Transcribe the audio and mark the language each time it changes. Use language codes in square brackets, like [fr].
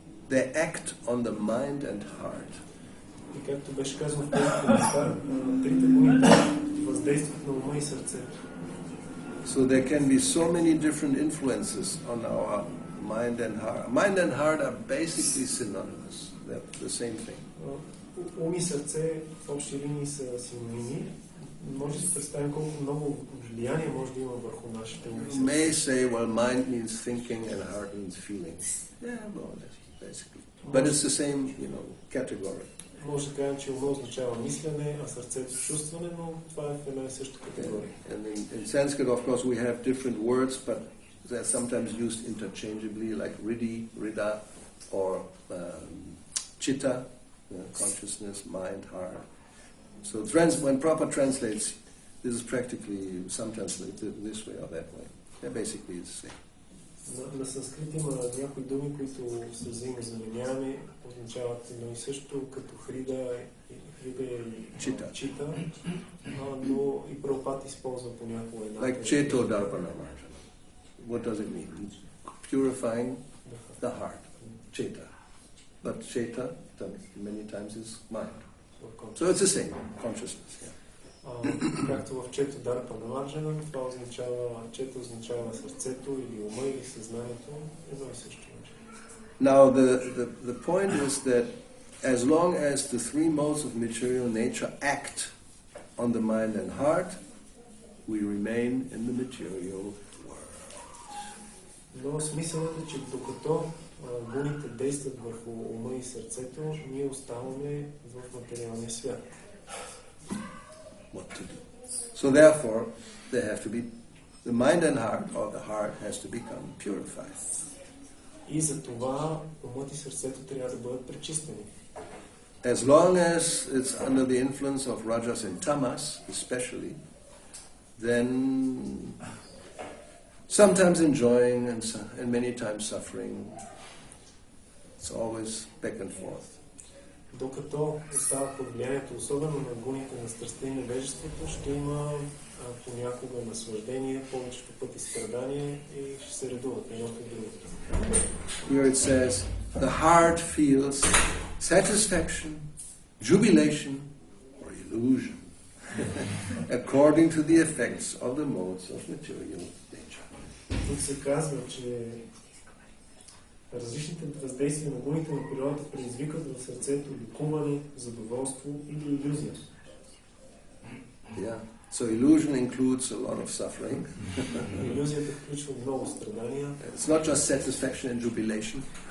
[en] They act on the mind and heart. [bg] И както беше казано в тези места, трите гуни въздействат на ума и сърцето. [en] So there can be so many different influences on our mind and heart. Mind and heart are basically synonymous. They're the same thing. [bg] Ум и сърце в общи линии са синоними. Може да си представим колко много влияние може да има върху нашите уми. [en] You may say, well, mind means thinking and heart means feeling. Yeah, well, basically. But it's the same, category. [bg] Може да кажем, че ума означава мислене, а сърцето чувстване, но това е в една и съща категория. [en] And in Sanskrit, of course, we have different words, but they're sometimes used interchangeably, like riddhi, riddha, or chitta, consciousness, mind, heart. So when Prabhupada translates, this is practically sometimes this way or that way. They're basically the same. [bg] На санскрит има някои думи, които се взаимозаменяваме, означават едно и също, като хрида и чита, но и Прабхупад използва понякога една. [en] Like Cheto Darpana. What does it mean? Purifying the heart. Cheta. But Cheta, many times, is mind. So it's the same, consciousness. Yeah. [bg] Както в Чето Дарпа на Марджанан, това означава, Чето означава сърцето или ума или съзнанието, едно и също. [en] Now the point is that as long as the three modes of material nature act on the mind and heart, we remain in the material world. [bg] Но смисълът е, че докато гуните действат върху ума и сърцето, ние оставаме в материалния свят. [en] What to do? So therefore, there have to be the mind and heart, or the heart has to become purified. [bg] И за това умът и сърцето трябва да бъдат пречистени. [en] As long as it's under the influence of rajas and tamas, especially, then sometimes enjoying and many times suffering. It's always back and forth. [bg] Докато остава под влиянието, особено на гуните на страстта и невежеството, ще има понякога наслаждение, повечето пъти страдание и ще се редуват едното и другото. [en] Here it says, the heart feels satisfaction, jubilation, or illusion, according to the effects of the modes of material nature. [bg] Тук се казва, че различните въздействия на гуните на природата предизвикат в сърцето лекуване, задоволство или илюзия. [en] Yeah. So illusion includes a lot of suffering. [bg] Илюзията включва много страдания. [en] It's not just satisfaction and jubilation.